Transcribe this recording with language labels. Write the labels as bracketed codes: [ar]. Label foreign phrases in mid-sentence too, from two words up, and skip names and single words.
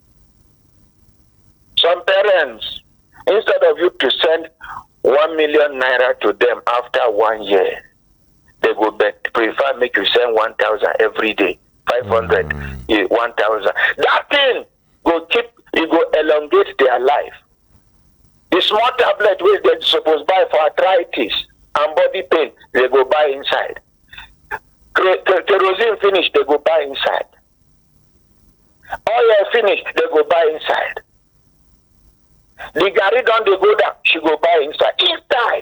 [pcm] Some parents, instead of you to send 1 million naira to them after 1 year, they go prefer make you send 1,000 every day, 500, 1,000. That thing go elongate their life. The small tablet which they're supposed to buy for arthritis and body pain, they go buy inside. Kerosene finish, they go buy inside. Oil finish, they go buy inside. The Gary done, they go down, she go buy inside. Inside.